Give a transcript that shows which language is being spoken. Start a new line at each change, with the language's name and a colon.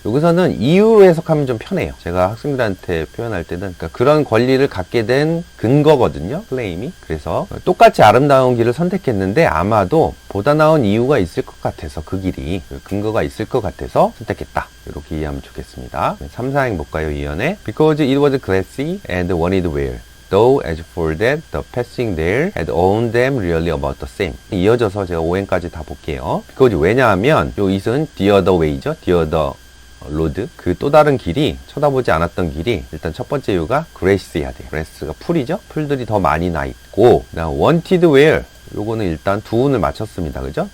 Korean: 여기서는 이유로 해석하면 좀 편해요. 제가 학생들한테 표현할 때는 그러니까 그런 권리를 갖게 된 근거거든요. 클레임이. 그래서 똑같이 아름다운 길을 선택했는데 아마도 보다 나은 이유가 있을 것 같아서 그 길이 근거가 있을 것 같아서 선택했다. 이렇게 이해하면 좋겠습니다. 3, 4행 볼까요? 2연에
English: Because it was classy and wanted wear. Though as for that, the passing there had owned them really about the same.
Korean: 이어져서 제가 5행까지 다 볼게요. 그거지 왜냐하면 요 it은
English: the other way
Korean: 죠.
English: the other road.
Korean: 그 또 다른 길이 쳐다보지 않았던 길이 일단 첫 번째 이유가 grass해야 돼요. grass가 풀이죠. 풀들이 더 많이 나 있고 그다음
English: wanted where
Korean: 요거는 일단 두 운을 맞췄습니다. 그죠?